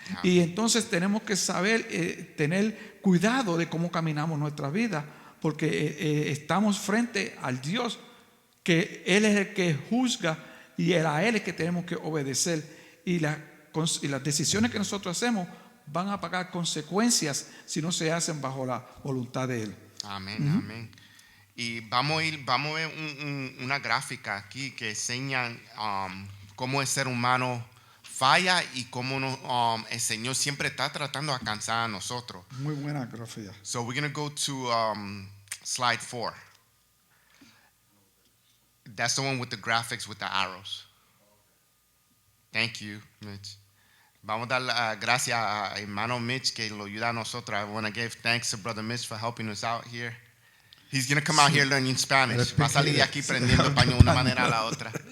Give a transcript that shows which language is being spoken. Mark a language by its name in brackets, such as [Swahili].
[Spanish] Y entonces tenemos que saber tener cuidado de cómo caminamos nuestra vida, porque estamos frente al Dios que Él es el que juzga y a Él es que tenemos que obedecer, y las decisiones que nosotros hacemos van a pagar consecuencias si no se hacen bajo la voluntad de Él. Amén, amén. Y vamos a ver una gráfica aquí que enseña cómo el ser humano falla y cómo el Señor siempre está tratando de alcanzar a nosotros. Muy buena grafía. [English] So we're going to go to slide 4. That's the one with the graphics with the arrows. Thank you, Mitch. [Spanish] Vamos a dar gracias a hermano Mitch que lo ayuda a nosotros. [English] I want to give thanks to Brother Mitch for helping us out here. He's going to come out here learning Spanish. [Spanish] Va a salir de aquí aprendiendo español de una manera a la otra.